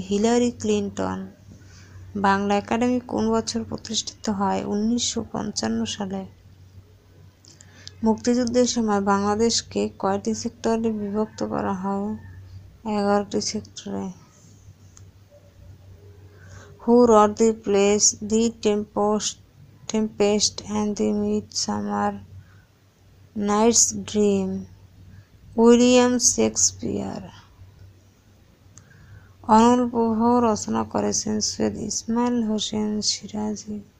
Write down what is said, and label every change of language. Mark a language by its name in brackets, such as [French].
[Bangla] Hillary Clinton. Bangla academy কোন বছর প্রতিষ্ঠিত হয়? 1955 সালে। মুক্তিযুদ্ধের সময় বাংলাদেশকে কয়টি সেক্টরে বিভক্ত করা হয়? 11টি সেক্টরে। [English] Who wrote the plays The Tempest and the Midsummer Night's Dream? [Bangla] William Shakespeare. অনুপ্রবাহ রচনা করেছেন সৈয়দ ইসমাইল হোসেন সিরাজি।